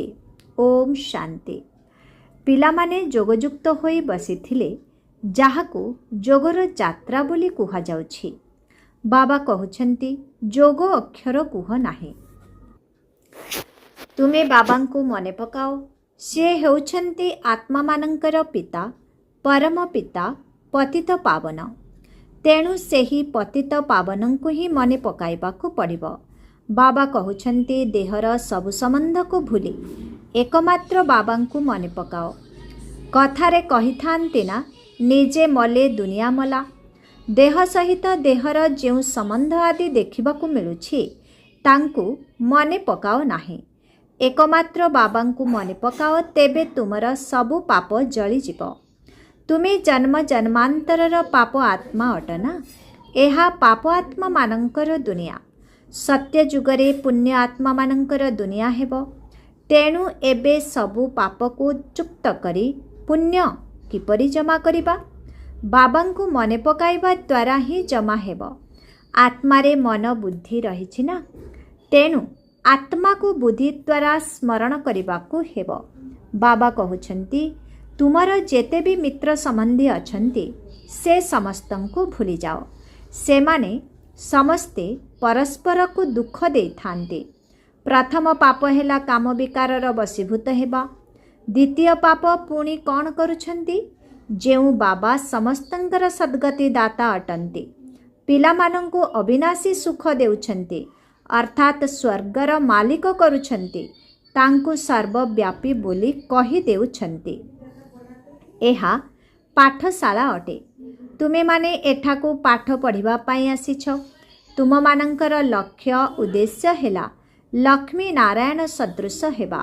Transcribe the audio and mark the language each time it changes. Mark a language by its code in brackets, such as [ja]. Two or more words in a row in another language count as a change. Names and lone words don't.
[or] ଓମ ଶାନ୍ତି। ପିଲାମାନେ ଯୋଗଯୁକ୍ତ ହୋଇ ବସିଥିଲେ, ଯାହାକୁ ଯୋଗର ଯାତ୍ରା ବୋଲି କୁହାଯାଉଛି। ବାବା କହୁଛନ୍ତି, ଯୋଗ ଅକ୍ଷର କୁହ ନାହିଁ। ତୁମେ ବାବାଙ୍କୁ ମନେ ପକାଅ, ସେ ହେଉଛନ୍ତି ଆତ୍ମା ମାନଙ୍କର ପିତା, ପରମ ପିତା, ପତିତ ପାବନ। ତେଣୁ ସେହି ପତିତ ପାବନଙ୍କୁ ହିଁ ମନେ ପକାଇବାକୁ ପଡ଼ିବ। ବାବା କହୁଛନ୍ତି, ଦେହର ସବୁ ସମ୍ବନ୍ଧ କୁ ଭୁଲି ଏକମାତ୍ର ବାବାଙ୍କୁ ମନେ ପକାଅ। କଥାରେ କହିଥାନ୍ତି ନା, ନିଜେ ମଲେ ଦୁନିଆ ମଲା। ଦେହ ସହିତ ଦେହର ଯେଉଁ ସମ୍ବନ୍ଧ ଆଦି ଦେଖିବାକୁ ମିଳୁଛି, ତାଙ୍କୁ ମନେ ପକାଅ ନାହିଁ। ଏକମାତ୍ର ବାବାଙ୍କୁ ମନେ ପକାଅ, ତେବେ ତୁମର ସବୁ ପାପ ଜଳି ଯିବ। ତୁମେ ଜନ୍ମ ଜନ୍ମାନ୍ତରର ପାପ ଆତ୍ମା ଅଟନା। ଏହା ପାପ ଆତ୍ମା ମାନଙ୍କର ଦୁନିଆ। ସତ୍ୟ ଯୁଗରେ ପୁଣ୍ୟ ଆତ୍ମା ମାନଙ୍କର ଦୁନିଆ ହେବ। ତେଣୁ ଏବେ ସବୁ ପାପକୁ ଚୁକ୍ତ କରି ପୁଣ୍ୟ କିପରି ଜମା କରିବା? ବାବାଙ୍କୁ ମନେ ପକାଇବା ଦ୍ୱାରା ହିଁ ଜମା ହେବ। ଆତ୍ମାରେ ମନ ବୁଦ୍ଧି ରହିଛି ନା, ତେଣୁ ଆତ୍ମା କୁ ବୁଦ୍ଧି ଦ୍ୱାରା ସ୍ମରଣ କରିବାକୁ ହେବ। ବାବା କହୁଛନ୍ତି, ତୁମର ଯେତେ ଭି ମିତ୍ର ସମ୍ବନ୍ଧୀ ଅଛନ୍ତି, ସେ ସମସ୍ତଙ୍କୁ ଭୁଲି ଯାଅ। ସେ ମାନେ ସମସ୍ତେ ପରସ୍ପର କୁ ଦୁଃଖ ଦେଇ ଥାଆନ୍ତି। ପ୍ରଥମ ପାପ ହେଲା କାମ ବିକାରର ବଶୀଭୂତ ହେବା। ଦ୍ୱିତୀୟ ପାପ ପୁଣି କଣ କରୁଛନ୍ତି? ଯେଉଁ ବାବା ସମସ୍ତଙ୍କର ସଦ୍ଗତି ଦାତା ଅଟନ୍ତି, ପିଲାମାନଙ୍କୁ ଅବିନାଶୀ ସୁଖ ଦେଉଛନ୍ତି, ଅର୍ଥାତ ସ୍ୱର୍ଗର ମାଲିକ କରୁଛନ୍ତି, ତାଙ୍କୁ ସର୍ବବ୍ୟାପୀ ବୋଲି କହି ଦେଉଛନ୍ତି। ଏହା ପାଠଶାଳା ଅଟେ। ତୁମେ ମାନେ ଏଠାକୁ ପାଠ ପଢ଼ିବା ପାଇଁ ଆସିଛ। ତୁମ ମାନଙ୍କର ଲକ୍ଷ୍ୟ ଉଦ୍ଦେଶ୍ୟ ହେଲା ଲକ୍ଷ୍ମୀ ନାରାୟଣ ସଦୃଶ ହେବା।